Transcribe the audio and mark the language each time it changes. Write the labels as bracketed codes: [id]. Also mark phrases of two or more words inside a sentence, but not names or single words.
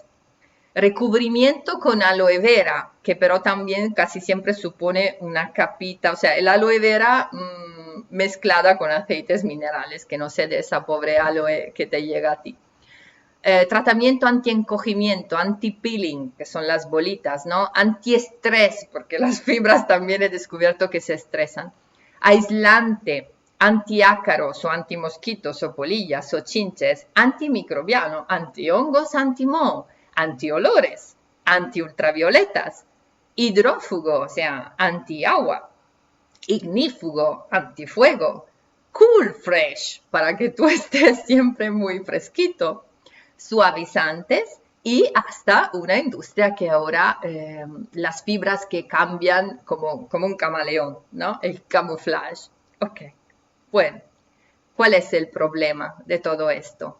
[es] Recubrimiento con aloe vera, que pero también casi siempre supone una capita, o sea, el aloe vera mezclada con aceites minerales, que no sé de esa pobre aloe que te llega a ti. Tratamiento anti-encogimiento, anti-peeling, que son las bolitas, ¿no? Antiestrés, porque las fibras también he descubierto que se estresan. Aislante, antiácaros o antimosquitos o polillas o chinches, antimicrobiano, antihongos, antimoho, antiolores, antiultravioletas, hidrófugo, o sea, antiagua, ignífugo, antifuego, [en] cool fresh, [es] para que tú estés siempre muy fresquito, suavizantes y hasta una industria que ahora las fibras que cambian como un camaleón, ¿no? El camuflaje. Ok, bueno, ¿cuál es el problema de todo esto?